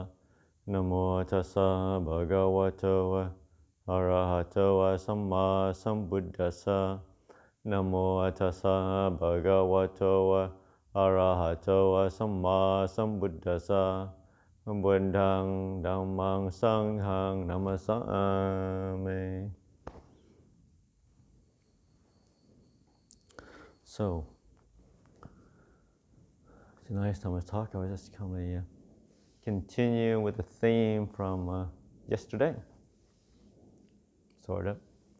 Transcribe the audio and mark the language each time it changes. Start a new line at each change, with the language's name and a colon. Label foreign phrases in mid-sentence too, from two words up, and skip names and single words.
Pali: Namo tassa bhagavato arahato samma sambuddhassa. Namo tassa bhagavato arahato samma sambuddhassa. Buddhang dhammang sanghang namasami.
English: So, tonight's Dhamma talk, I was just going to continue with the theme from yesterday, sort of.